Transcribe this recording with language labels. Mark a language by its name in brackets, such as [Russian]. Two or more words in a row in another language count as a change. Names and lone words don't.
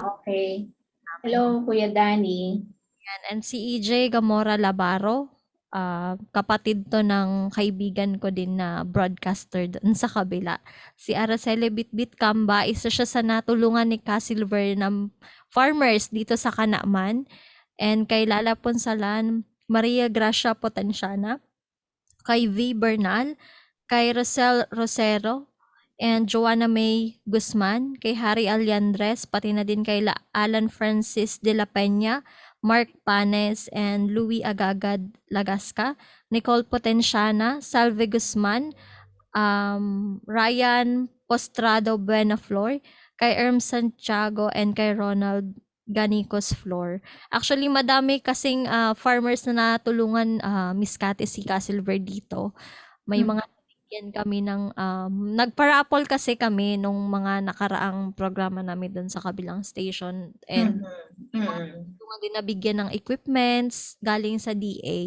[Filipino] Okay. Hello, Kuya Danny. Yan. And si EJ Gamora Labaro, kapatid to ng kaibigan ko din na broadcaster dun sa kabila. Si Araceli Bitbit Kamba, isa siya sa natulungan ni Casilver ng farmers dito sa Kanaman. And kay Lala Ponsalan, Maria Gracia Potenciana, kay V. Bernal, kay Rosel Rosero, and Joanna May Guzman, kay Harry Alliandres, pati na din kay Alan Francis de la Peña, Mark Panes, and Louis Agagad Lagasca, Nicole Potenciana, Salve Guzman, Ryan Postrado Buenaflor, kay Erm Santiago, and kay Ronald Ganicos Flor. Actually, madami kasing farmers na natulungan, Miss Cathy Sica Silver dito. May mga yan kami ng nagparapol kasi kami nung mga nakaraang programa namin doon sa kabilang station, and tulungan din nabigyan ng equipments galing sa DA.